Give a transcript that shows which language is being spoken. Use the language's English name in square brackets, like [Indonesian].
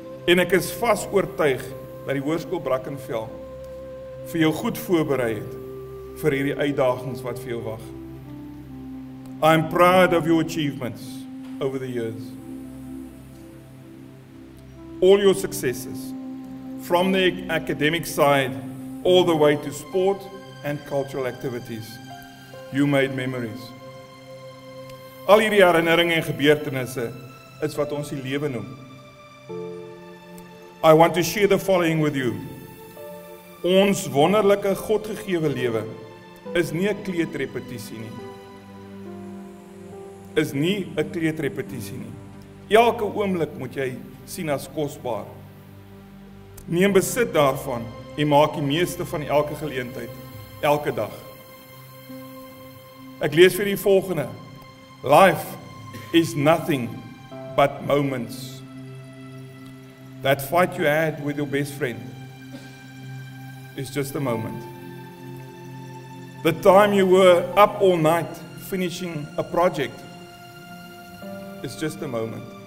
[Afrikaans] En ek is vas oortuig dat die Hoërskool Brackenfell vir jou goed voorberei het vir hierdie uitdagings wat vir jou wag. [English] I'm proud of your achievements over the years. All your successes, from the academic side all the way to sport and cultural activities. You made memories. [Afrikaans] Al hierdie herinneringe en gebeurtenisse is wat ons die lewe noem. [English] I want to share the following with you. [Afrikaans] Ons wonderlike Godgegewe lewe is nie 'n kleuterrepetisie nie. Is nie 'n kleuterrepetisie nie. Elke oomblik moet jy sien as kosbaar. Neem besit daarvan en maak die meeste van elke geleentheid, elke dag. Ek lees vir die volgende. [English] Life is nothing but moments. That fight you had with your best friend is just a moment. The time you were up all night finishing a project is just a moment.